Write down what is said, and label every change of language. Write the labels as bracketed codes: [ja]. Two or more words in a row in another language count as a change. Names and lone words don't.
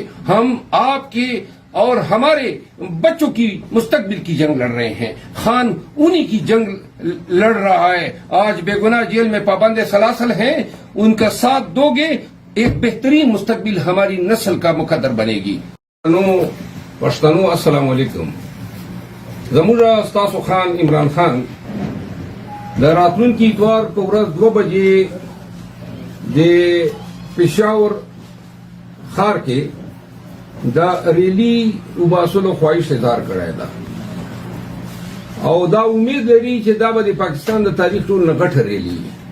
[ur] ہم آپ کے اور ہمارے بچوں کی مستقبل کی جنگ لڑ رہے ہیں. خان انہی کی جنگ لڑ رہا ہے. آج بے گناہ جیل میں پابند سلاسل ہیں، ان کا ساتھ دو گے، ایک بہترین مستقبل ہماری نسل کا مقدر بنے گی. [ps] پښتنو السلام علیکم. زموږ استاسو خان عمران خان د راتلونکي اتوار په ورځ 2 بجې د پېښور ښار کې دا ریلی وباسلو خواهش اظهار کړی ده او دا امید لري چې دا به د پاکستان د تاریخ ټول نه غټه ریلی وي.